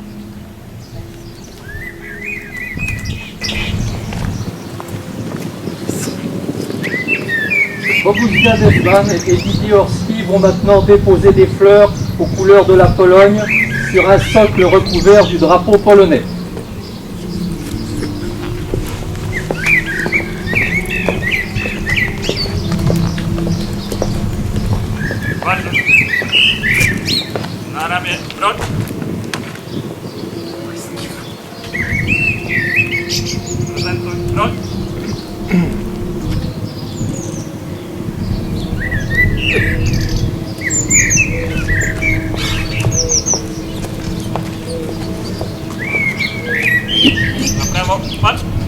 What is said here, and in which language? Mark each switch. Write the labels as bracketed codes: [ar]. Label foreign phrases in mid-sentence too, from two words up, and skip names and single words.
[fr] Bogusia Desban et Didier Horski vont maintenant déposer des fleurs aux couleurs de la Pologne sur un socle recouvert du drapeau polonais. [pl] Na ramię broń. Prezentuj broń. Na prawo, patrz.